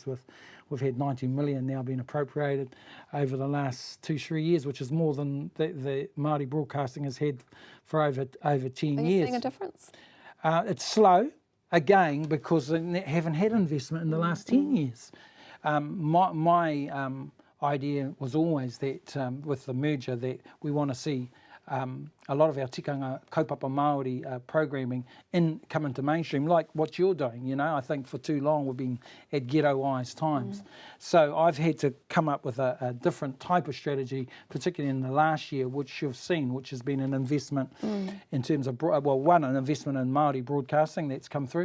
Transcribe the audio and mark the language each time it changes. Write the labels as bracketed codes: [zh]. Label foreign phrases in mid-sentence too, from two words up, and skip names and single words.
[en] We've had 90 million now being appropriated over the last 2-3 years, which is more than the Māori broadcasting has had for over 10 years. Are you seeing a difference? It's slow, again, because they haven't had investment in the last 10 years. My idea was always that with the merger that we want to see a lot of our [mi] tikanga kaupapa Māori [en] programming come into mainstream, like what you're doing. I think for too long we've been at ghettoised times. So I've had to come up with a different type of strategy, particularly in the last year, which you've seen, which has been an investment in terms of, an investment in Māori broadcasting that's come through.